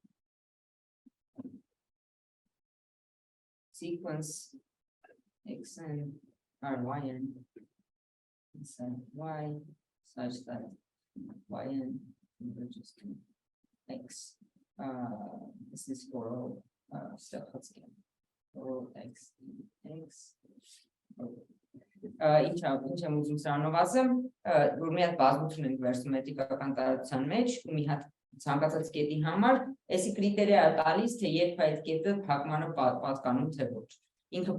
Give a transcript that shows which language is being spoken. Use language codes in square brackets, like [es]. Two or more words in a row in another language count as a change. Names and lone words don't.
[en] sequence xn or yn inside y such that yn converges to x. This is for all stuff. For all x. [hy] Ինչ եմ ուզում սրանով ասեմ, որ մի հատ բազմություն ենք վերցնում էթիկական տարածության մեջ ու մի հատ ցանկացած կետի համար, այսի կրիտերիա է տալիս, թե երբ այդ կետը փակմանը պատկանում թե ոչ։ Ինքը